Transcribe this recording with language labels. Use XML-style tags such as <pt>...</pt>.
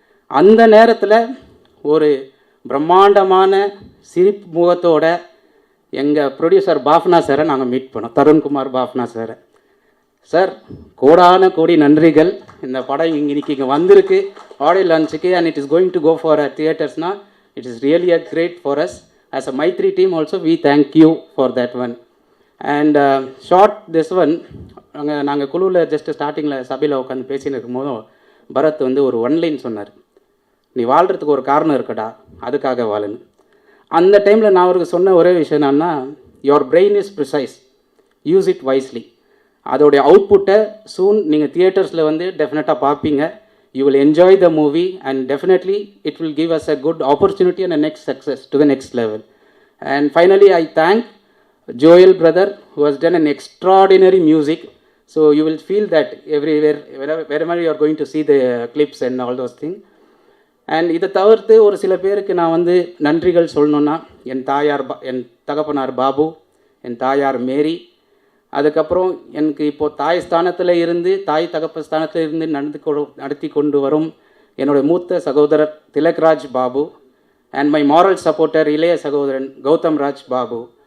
<ta>அந்த நேரத்தில் ஒரு பிரம்மாண்டமான சிரிப்பு முகத்தோட எங்கள் ப்ரொடியூசர் பாஃப்னா சாரை நாங்கள் மீட் பண்ணோம், தருண்குமார் பாஃப்னா சாரை. சார் கோடான கோடி நன்றிகள், இந்த படம் இன்னைக்கு இங்கே வந்திருக்கு audio லான்ச்சுக்கு,</ta> <en>And it is going to go for தியேட்டர்ஸ்னால் it is really a great for us. As a Maitri team also, we thank you for that one. And short this one,</en> <ta>நாங்கள் குழுவில் ஜஸ்ட் ஸ்டார்டிங்கில் சபையில் உட்காந்து பேசின்னு இருக்கும்போதும் பரத் வந்து ஒரு one line சொன்னார், நீ வாழ்கிறதுக்கு ஒரு காரணம் இருக்கடா, அதுக்காக வாழுன்னு. அந்த டைமில் நான் அவருக்கு சொன்ன ஒரே விஷயம் என்னன்னா,</ta> <en>Your brain is precise, use it wisely.</en> <ta>அதோடைய அவுட்புட்டை சூன் நீங்கள் தியேட்டர்ஸில் வந்து டெஃபினட்டாக பார்ப்பீங்க.</ta> <en>You will enjoy the movie and definitely it will give us a good opportunity and a next success to the next level. And finally I thank Joel brother who has done an extraordinary music. So you will feel that everywhere, wherever you are going to see the clips and all those things.</en> <ta>And இதை தவிர்த்து ஒரு சில பேருக்கு நான் வந்து நன்றிகள் சொல்லணுன்னா, என் தகப்பனார் பாபு, என் தாயார் மேரி, அதுக்கப்புறம் எனக்கு இப்போது தாய் ஸ்தானத்தில் இருந்து தாய் தகப்ப ஸ்தானத்தில் இருந்து நடத்தி கொண்டு வரும் என்னுடைய மூத்த சகோதரர் Thilakraj Babu,</ta> <en>and my moral supporter</en> <ta>இளைய சகோதரன் கௌதம் ராஜ் பாபு.</ta>